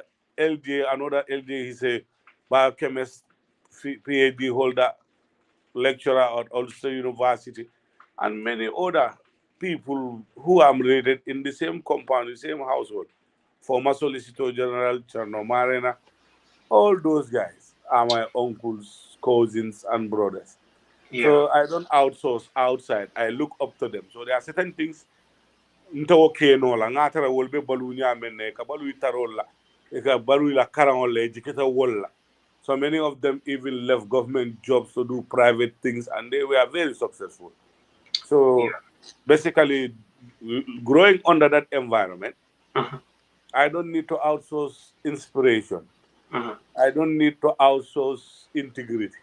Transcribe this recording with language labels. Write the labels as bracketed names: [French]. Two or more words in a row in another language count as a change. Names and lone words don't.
[English] LJ, another LJ, he's a biochemist, PhD holder, lecturer at Ulster University, and many other people who are related in the same compound, the same household. Former Solicitor General Cherno Marina, all those guys are my uncles, cousins, and brothers. Yeah. So I don't outsource outside. I look up to them. So there are certain things [Mandingo] ntawo keno la ngatara wolbe balu nyamene ka balu itarola e ka balu la karan la jikita wolla. [English] So many of them even left government jobs to do private things and they were very successful. So Yeah. basically growing under that environment, Mhm. I don't need to outsource inspiration. Mhm. I don't need to outsource integrity.